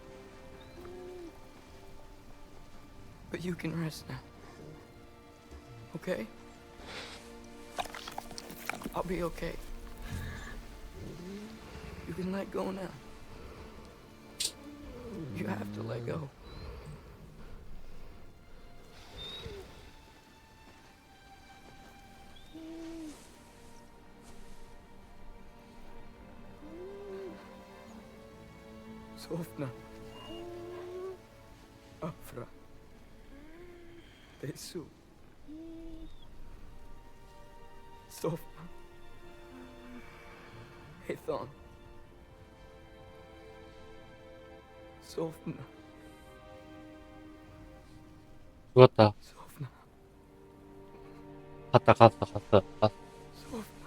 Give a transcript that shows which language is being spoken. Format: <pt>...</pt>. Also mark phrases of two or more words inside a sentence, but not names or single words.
<en>But you can rest now. Okay? I'll be okay. You can let go now. You have to let go. Sofna. Afra. Tesu. Sofna. Ethon. Sofna.</en> <ko>죽었다. Sofna. 갔어. Sofna.</ko>